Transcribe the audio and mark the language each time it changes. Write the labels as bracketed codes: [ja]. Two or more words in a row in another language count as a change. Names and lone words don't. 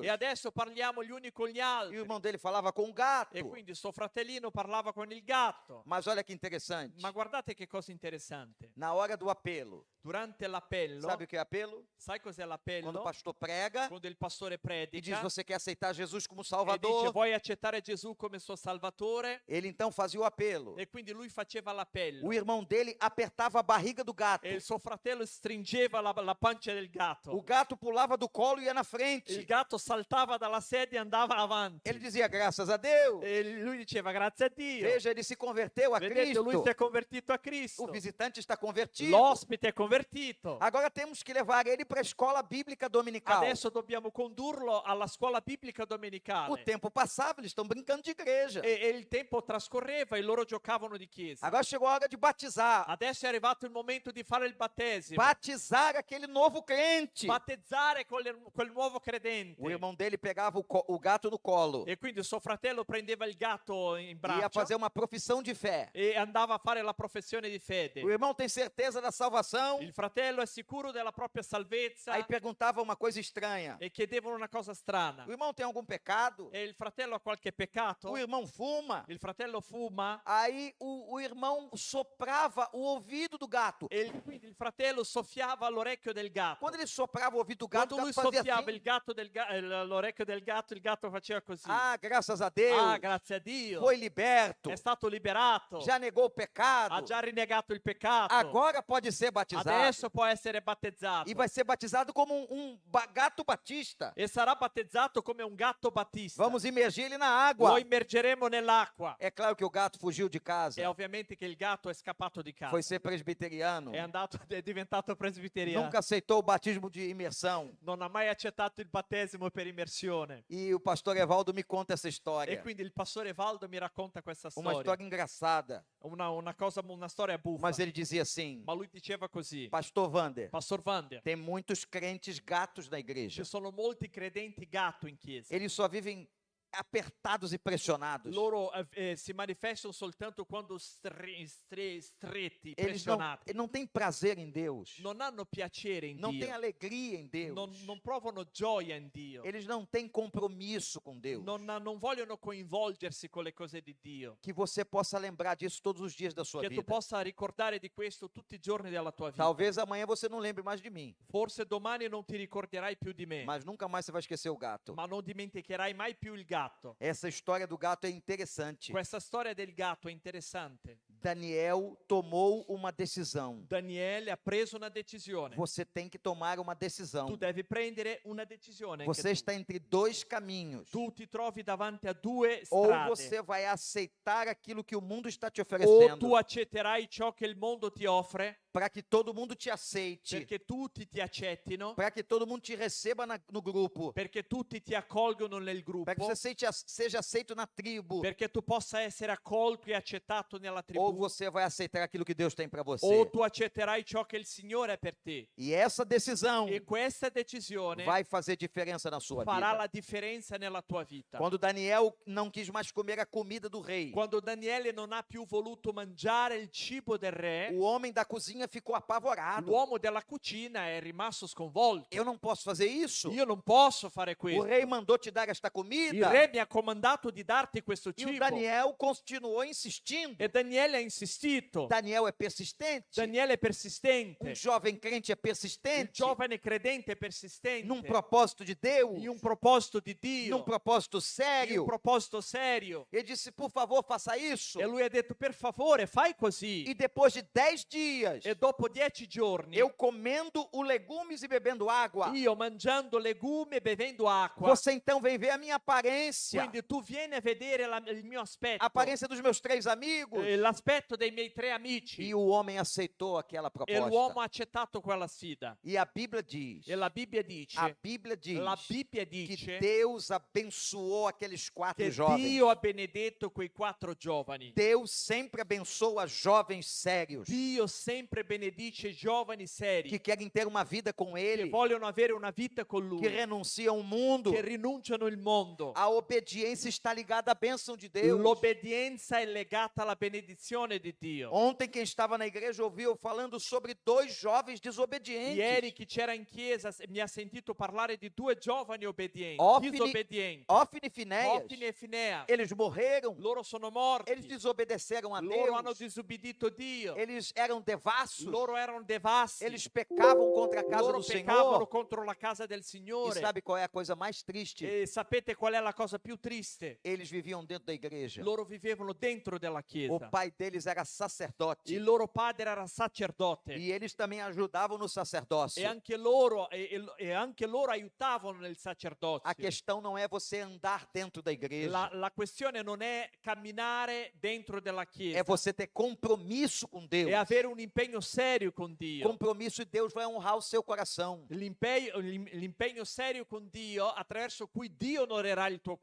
[it] E adesso parliamo gli uni con gli [pt] E o [it] altri. [pt] irmão dele falava com o gato. [it] E quindi suo fratellino parlava con il gatto. [pt] Mas olha que interessante. [it] Ma guardate che cosa interessante. [pt] Na hora do apelo. [it] Durante l'appello, [pt] Sabe o que é apelo? [it] sai cos'è [pt] Quando o [it] l'appello? [pt] pastor prega [it] Quando il pastore [pt] e diz [it] predica [pt] você quer aceitar Jesus como [it] e dice [pt] Salvador. [it] vuoi accettare Gesù come suo salvatore? [pt] Ele então fazia o apelo. [it] E quindi lui faceva l'appello. [pt] O irmão dele apertava a barriga do gato. [it] E il suo fratello stringeva la pancia del [pt] O [it] gatto. [pt] gato pulava do colo e ia na [it] Il [pt] frente. [it] gatto saltava dalla sedia e andava avanti. [pt] Ele dizia graças a Deus. [it] E lui diceva grazie a Dio. [pt] Veja, ele se converteu a [it] Vedete, lui [pt] Cristo. [it] si è convertito a [pt] O [it] Cristo. [pt] visitante está convertido. [it] L'ospite è convertito. [pt] Agora temos que levar ele para a escola bíblica dominical. [it] Adesso dobbiamo condurlo alla scuola biblica [pt] O [it] domenicale. [pt] tempo passava, eles estão brincando de igreja. [it] E il tempo trascorreva e loro giocavano di chiesa. [pt] Agora chegou a hora de batizar. [it] Adesso è arrivato il momento di fare il battesimo. [pt] Batizar aquele novo crente. [it] Battezzare quel nuovo credente. [pt] O irmão dele pegava o gato no colo. [it] E quindi suo fratello prendeva il gatto in [pt] Ia [it] braccio [pt] fazer uma profissão de fé. [it] e andava a fare la professione di fede. [pt] O irmão tem certeza da salvação. [it] Il fratello è sicuro della propria salvezza [pt] Aí perguntava uma coisa estranha. [it] e chiedevano una cosa strana. [pt] O irmão tem algum pecado? [it] E il fratello ha qualche peccato? [pt] O irmão fuma? [it] Il fratello fuma? [pt] Aí o irmão soprava o ouvido do gato. [it] E quindi il fratello soffiava all'orecchio del gatto. [pt] Quando ele soprava o ouvido do gato, [it] Quando [pt] o [it] lui [pt] gato fazia [it] soffiava [pt] assim. [it] l'orecchio del gatto, il gatto faceva così. [pt] Ah, graças a Deus. [it] Ah, grazie a Dio. [pt] Foi liberto. [it] È stato liberato. [pt] Já negou o pecado. [it] Ha già rinnegato il peccato. [pt] Agora pode ser batizado. [it] Adesso può essere battezzato. [pt] E vai ser batizado como gato batista. [it] E sarà battezzato come un gatto battista. [pt] Vamos imergir ele na água. [it] Lo immergeremo nell'acqua. [pt] É claro que o gato fugiu de casa. [it] E ovviamente che il gatto è scappato di casa. [pt] Foi ser presbiteriano. [it] È diventato presbiteriano. [pt] Nunca aceitou o batismo de imersão. [it] Non ha mai accettato il battesimo per immersione. [pt] E o pastor Evaldo me conta essa [it] E [pt] história. [it] quindi il pastore Valdo mi racconta questa [pt] Uma [it] storia. [pt] história engraçada. [it] Una storia buffa. [pt] Mas ele dizia assim: [it] Ma lui diceva così. [pt] Pastor Wander, [it] Pastor Vander, [pt] tem muitos crentes gatos na igreja. [it] ci sono molti credenti gatto in chiesa. [pt] Eles só vivem apertados e pressionados. [it] Loro si manifestano soltanto quando stretti, [pt] Eles [it] pressionati. [pt] não têm prazer em Deus. [it] Non hanno piacere in [pt] Não têm [it] Dio. [pt] alegria em Deus. [it] Non provano gioia in Dio. [pt] Eles não têm compromisso com Deus. [it] Non vogliono coinvolgersi con le cose di Dio. [pt] Que você possa lembrar disso todos os dias da sua [it] Che tu [pt] vida. [it] possa ricordare di questo tutti i giorni della tua vita. [pt] Talvez amanhã você não lembre mais de mim, [it] Forse domani non ti ricorderai più di me, [pt] mas nunca mais você vai esquecer o gato. [it] ma non dimenticherai mai più il gatto. [pt] Essa história do gato é interessante. [it] Questa storia del gatto è interessante. [pt] Daniel tomou uma decisão. [it] Daniele ha preso una decisione. [pt] Você tem que tomar uma decisão. [it] Tu devi prendere una decisione. anche [pt] Você [it] tu. [pt] está entre dois caminhos. [it] Tu ti trovi davanti a due [pt] Ou [it] strade. [pt] você vai aceitar aquilo que o mundo está te [it] O [pt] oferecendo, [it] tu accetterai ciò che il mondo ti offre [pt] para que todo mundo te aceite, [it] perché tutti ti accettino, [pt] para que todo mundo te receba no grupo, [it] perché tutti ti accolgono nel [pt] para que [it] gruppo, [pt] você seja aceito na tribo. [it] perché tu possa essere accolto e accettato nella [pt] Ou [it] tribù, [pt] você vai aceitar aquilo que Deus tem para você. [it] o tu accetterai ciò che il Signore è per te. [pt] E essa decisão [it] E questa decisione [pt] vai fazer diferença na sua [it] farà [pt] vida. [it] la differenza nella tua vita. [pt] Quando Daniel não quis mais comer a comida do rei, [it] Quando Daniele non ha più voluto mangiare il cibo del re, [pt] o homem da cozinha ficou apavorado. [it] l'uomo della cucina è rimasto sconvolto. [pt] Eu não posso fazer isso? [it] Io non posso fare [pt] O [it] questo. [pt] rei mandou te dar esta [it] Il [pt] comida? [it] re mi ha comandato di darti questo [pt] E o [it] cibo. [pt] Daniel continuou insistindo. [it] E Daniele ha insistito. [pt] Daniel é persistente. [it] Daniele è persistente. [pt] Um jovem crente é [it] Il [pt] persistente. [it] giovane credente è persistente. [pt] Num propósito de Deus. [it] In un proposito di [pt] Num [it] Dio. [pt] propósito [it] In un [pt] sério. [it] proposito serio. [pt] Ele disse, por favor, faça isso. [it] E lui ha detto, per favore, fai così. [pt] E depois de 10 dias, [it] E dopo 10 giorni, [pt] eu comendo o legumes e bebendo água, [it] io mangiando legumi e bevendo acqua, [pt] você então vem ver a minha aparência. [it] quindi tu vieni a vedere il mio aspetto, [pt] A aparência dos meus 3 amigos. [it] l'aspetto dei miei 3 amici. [pt] E o homem aceitou aquela [it] E l'uomo [pt] proposta. [it] ha accettato quella sfida. [pt] E a Bíblia diz, [it] E la Bibbia dice, [pt] a Bíblia diz [it] la Bibbia [pt] que [it] dice [pt] Deus abençoou aqueles 4 [it] che [pt] jovens. [it] Dio ha benedetto quei 4 giovani. [pt] Deus sempre abençoa jovens sérios [it] Dio sempre benedice giovani seri [pt] que querem ter uma vida com [it] che [pt] Ele, [it] vogliono avere una vita con [pt] que [it] Lui, [pt] renunciam ao mundo. [it] che rinunciano il mondo. [pt] A obediência está ligada à bênção de Deus. [it] L'obbedienza è legata alla benedizione di Dio. [pt] Ontem quem estava na igreja ouviu falando sobre 2 jovens desobedientes. [it] Ieri chi c'era in chiesa mi ha sentito parlare di 2 giovani obbedienti, [pt] Ofni- [it] disobbedienti, [pt] Ofni e Finéias, [it] Ofni e Finea. [pt] eles morreram, [it] Loro sono morti, [pt] eles desobedeceram a [it] loro hanno [pt] Deus, [it] disobbedito Dio, [pt] eles eram devassos, [it] loro erano devassi, [pt] eles pecavam contra a casa [it] loro [pt] do [it] peccavano [pt] Senhor. [it] contro la casa del [pt] E [it] Signore. [pt] sabe qual é a coisa mais triste? [it] E sapete qual è la cosa più triste? [pt] Eles viviam dentro da igreja. [it] Loro vivevano dentro della [pt] O [it] chiesa. [pt] pai deles era sacerdote. [it] Il loro padre era sacerdote [pt] E eles também ajudavam no sacerdócio. [it] e anche loro, e anche loro aiutavano nel sacerdozio. [pt] A questão não é você andar dentro da igreja. [it] La questione non è camminare dentro della chiesa, [pt] É você ter compromisso com Deus. [it] è avere un impegno serio con Dio. [pt] Compromisso e Deus vai honrar o seu coração. [it] L'impegno serio con Dio attraverso cui Dio onorerà il tuo